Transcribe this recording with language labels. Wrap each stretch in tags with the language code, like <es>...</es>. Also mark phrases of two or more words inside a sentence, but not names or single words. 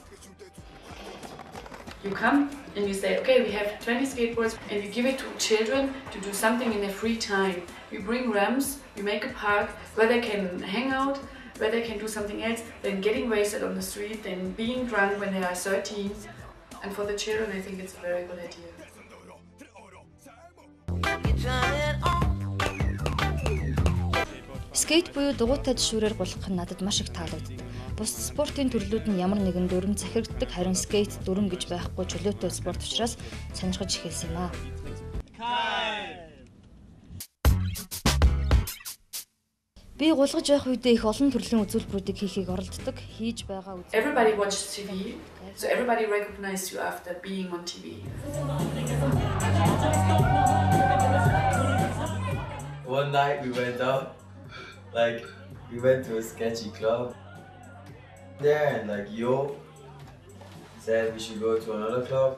<en>You come and you say, okay, we have 20 skateboards, and you give it to children to do something in their free time. You bring ramps, you make a park where they can hang out, where they can do something else than getting wasted on the street, than being drunk when they are 13. And for the children, I think it's a very good idea.</en> <mn>Скейт буюу дугуйтай шүүрээр гулгах нь надад маш их таалагддаг. Бус спортын төрлүүд нь ямар нэгэн дүрм захирагддаг, харин скейт дүрм гэж байхгүй чөлөөтэй спорт учраас сонирхож эхэлсэн юм аа. Би гулгаж байх үедээ их олон төрлийн үзүүлбэрүүдийг хийхийг оролддог. Хийж байгаа үзүүлбэр.</mn> <en>Everybody watches TV, so everybody recognizes you after being on TV. One night we went out, like we went to a sketchy club there, and like Yo said we should go to another club.</en>